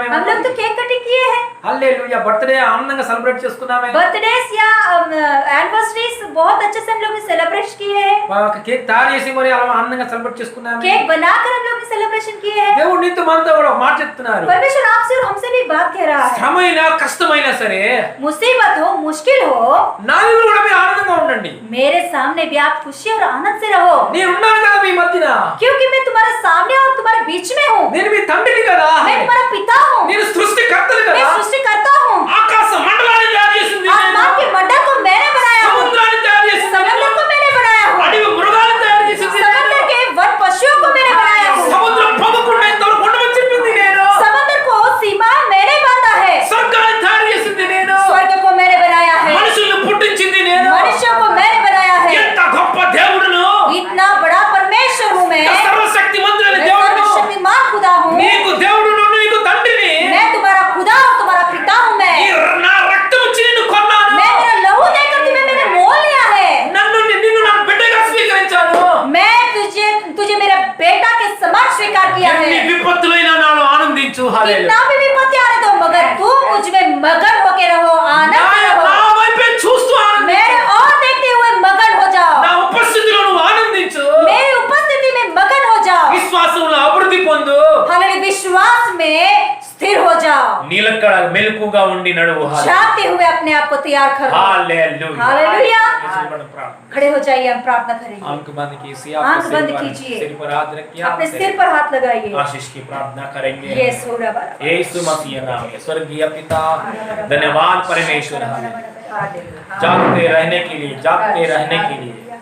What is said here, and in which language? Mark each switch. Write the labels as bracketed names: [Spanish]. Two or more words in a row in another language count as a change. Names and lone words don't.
[Hindi] हम लोग तो [English] cake cutting [Hindi] किए हैं। [Telugu] హల్లెలూయా. బర్త్డే ఆనందంగా సెలబ్రేట్ చేసుకున్నామే. [Hindi] बर्थडेज या एनिवर्सरीज बहुत अच्छे से हम लोग ने सेलिब्रेट किए हैं। [Telugu] కేక్ తయారు చేసి మరి అలా ఆనందంగా సెలబ్రేట్ చేసుకున్నామే. [Hindi] केक बनाकर हम लोग ने सेलिब्रेशन किए हैं। [Telugu] దేవుడు నీతో మనతో కూడా ఒక మాట చెప్తున్నారు. [Hindi] परमेश्वर आपसे और हमसे भी बात कह रहा है। [Telugu] శ్రమైనా కష్టమైనా సరే [Hindi] मुसीबत हो, मुश्किल हो, [Telugu] నా దగ్గర కూడా మీరు ఆనందంగా ఉండండి. [Hindi] मेरे सामने भी आप खुशी और आनंद से रहो, [Telugu] నేను ఉన్నాను కదా మీ మధ్యన. [Hindi] क्योंकि मैं तुम्हारे सामने और तुम्हारे बीच में हूँ। [Telugu] నేను మీ తండ్రిని కదా. [Hindi] मैं तुम्हारा पिता हूँ, [Telugu] నేను సృష్టికర్తని [Hindi] मैं [Telugu] కదా. [Hindi] सृष्टिकर्ता हूँ। [Telugu] ఆకాశ మండలాన్ని తయారు చేసింది [Hindi] आसमान के मंडल को मैंने बनाया हूँ, [Telugu] సముద్రాన్ని తయారు చేసింది [Hindi] समुद्र को मैंने बनाया हूँ, [Telugu] అడవి మృగాలను తయారు చేసింది [Hindi] समुद्र के वन पशुओं को मैंने बनाया हूँ, [Telugu] సముద్రం పొగకుండా ఇంతవరకు ఉండమని చెప్పింది నేను. [Hindi] समुद्र को सीमा मैंने बांधा है, [Telugu] స్వర్గాన్ని తయారు చేసింది నేను. [Hindi] स्वर्ग को मैंने बनाया है, [Telugu] మనుషుల్ని పుట్టించింది నేను. [Hindi] मनुष्यों को मैंने बनाया है। [Telugu] ఎంత గొప్ప దేవుడును. [Hindi] इतना बड़ा परमेश्वर हूँ मैं, [Telugu] సర్వశక్తిమంతుడైన [Hindi] मैं [Telugu] దేవుడును. [Hindi] सर्वशक्तिमान खुदा हूँ, [Telugu] నీకు దేవుడును, నీకు తండ్రిని. [Hindi] मैं तुम्हारा खुदा और तुम्हारा पिता हूँ। मैं [Telugu] నా రక్తం ఇచ్చి నిన్ను కొన్నాను. [Hindi] मेरा लहू देकर तुम्हें मैंने मोल लिया है। [Telugu] నిన్ను నా బిడ్డగా స్వీకరించాను. [Hindi] मैं तुझे मेरा बेटा के समान स्वीकार किया है। [Telugu] ఎన్ని విపత్తులైనా నాలో ఆనందించు. హల్లెలూయా. [Hindi] कितना भी विपत्ति आने दो, मगर तू मुझ में मगन होके रहो, आनंद से [Telugu] నా [Hindi] रहो, [Telugu] వైపే చూస్తూ ఆనందించు. [Hindi] मेरे और देखते हुए मगन हो जाओ, [Telugu] నా ఉపస్థితిలో నువ్వు ఆనందించు. [Hindi] मेरी उपस्थिति में मगन हो जाओ। [Telugu] విశ్వాసంలో అభివృద్ధి పొందు. [Hindi] हालेलुया। [Telugu] నిలకడ మెలకుగా ఉండి నడువు [Hindi] जागते हुए अपने आप को तैयार करो। हालेलुया हालेलुया। प्रार्थना खड़े हो जाइए, हम प्रार्थना करेंगे। आंख बंद कीजिए आंख आपके बंद सिर कीजिए। पर हाथ रखिए अपने सिर पर हाथ लगाइए। आशीष की प्रार्थना करेंगे ये सोरा बारा यीशु मसीह नाम में। स्वर्गीय पिता धन्यवाद परमेश्वर जागते रहने के लिए जागते रहने के लिए